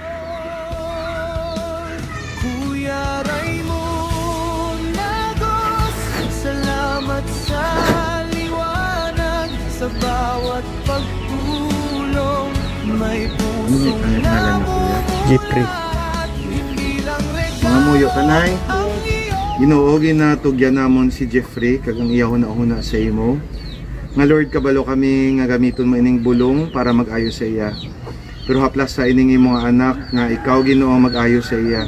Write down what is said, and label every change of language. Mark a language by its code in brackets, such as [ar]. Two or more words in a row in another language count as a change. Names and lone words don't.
[tl] Kuya Raymond Nagos, salamat sa liwanag. Sa bawat pagtulong, may pusong Ano yung pangalan niyo, kuya? Jeffrey. [hil] Mga muyo kanay. Ginoo ginatugyan namon si Jeffrey kagang iyahon na una sa imo. Nga Lord kabalo kami nga gamiton mo ining bulong para mag-ayo sa iya. Pero haplas sa ining imong anak nga ikaw Ginoo mag-ayo sa iya.